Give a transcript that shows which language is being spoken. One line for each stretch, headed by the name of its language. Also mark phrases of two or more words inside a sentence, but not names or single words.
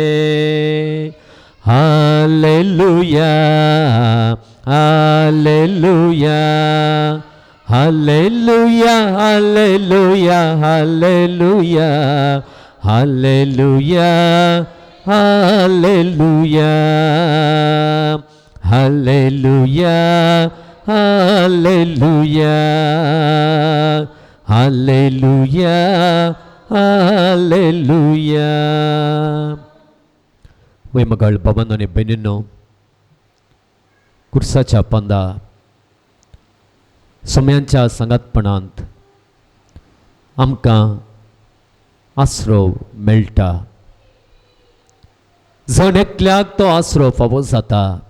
Kannada: ಹಾಲೆಲೂಯಾ ಹಾಲೆಲೂಯಾ ಹಾಲೆಲೂಯಾ ಹಾಲೆಲೂಯಾ ಹಾಲೆಲೂಯಾ ಹಾಲೆಲೂಯಾ ಹಾಲೆಲೂಯಾ ಹಾಲೆಲೂಯಾ ಹಾಲೆಲೂಯಾ ಹಾಲೆಲೂಯಾ
Konkani: ಹಾಲೆಲೂಯಾ वैमगाळ भवन आणि बहिणींनो कुर्साच्या पंदा सोम्यांच्या संगातपणांत आमकां आसरो मेळटा जण एकल्याक तो आसरो फावो जाता